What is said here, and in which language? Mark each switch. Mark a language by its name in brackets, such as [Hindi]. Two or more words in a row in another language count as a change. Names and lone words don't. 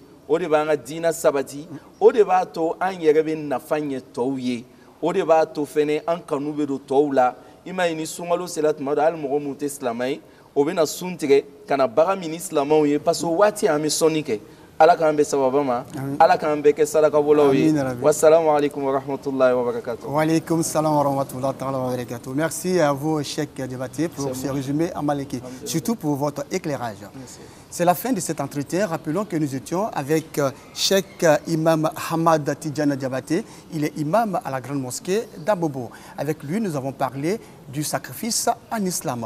[Dyula] O de b'an ka diinɛ sabati, o de b'a to an yɛrɛ bɛ nafa ɲɛ tɔw ye, o de b'a to fɛnɛ an kanu bɛ don tɔw la. I m'a ye ni sunkalo sera tuma dɔ hali mɔgɔ minnu tɛ silamɛ ye, o bɛ na sun tigɛ ka na baga min ni silamɛw ye, [French] parce que [Dyula] o waati an bɛ sɔnni kɛ. Ala k'an bɛ sababa ma, Ala k'an bɛ kɛ sarakabɔlaw ye. [Arabic] السلام عليكم ورحمة الله وبركاته. وعليكم السلام ورحمة الله وبركاته. [French] Merci à vous, Cheikh Diabaté, pour ce résumé en malinké, surtout pour votre éclairage. C'est la fin de cet entretien. Rappelons que nous étions avec Cheikh Imam Hamad Tidjana Diabaté. Il est imam à la grande mosquée d'Abobo. Avec lui, nous avons parlé du sacrifice en islam.